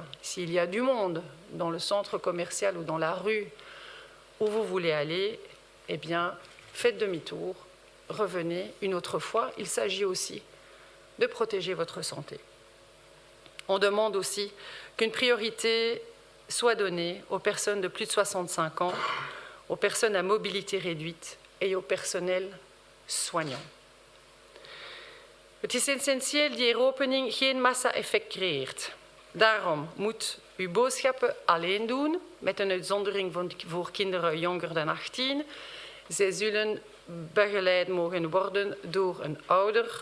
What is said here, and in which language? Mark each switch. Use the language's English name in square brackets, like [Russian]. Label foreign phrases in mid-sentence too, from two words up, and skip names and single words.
[French] S'il y a du monde dans le centre commercial ou dans la rue où vous voulez aller, eh bien, faites demi-tour, revenez une autre fois. Il s'agit aussi de protéger votre santé. On demande aussi qu'une priorité soit donnée aux personnes de plus de 65 ans, aux personnes à mobilité réduite et au personnel soignant. [Dutch] Het is essentieel die heropening geen massa-effect creëert. Daarom moet u boodschappen alleen doen, met een uitzondering voor kinderen jonger dan 18. Zij zullen begeleid mogen worden door een ouder.